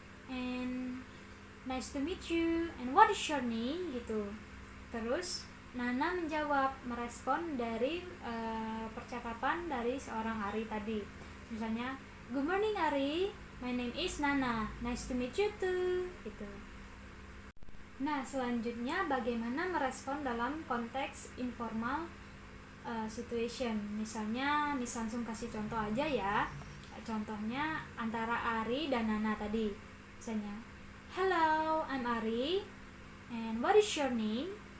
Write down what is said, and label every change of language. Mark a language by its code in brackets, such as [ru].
[en] and nice to meet you, and what is your name gitu. [id] Terus Nana menjawab, merespon dari percakapan dari seorang Ari tadi. [en] Misalnya, good morning Ari, my name is Nana, nice to meet you too gitu. [id] Nah, selanjutnya bagaimana merespon dalam konteks informal situation. Misalnya, langsung kasih contoh aja ya. Contohnya antara Ari dan Nana tadi. [en] Misalnya, hello, I'm Ari, and what is your name?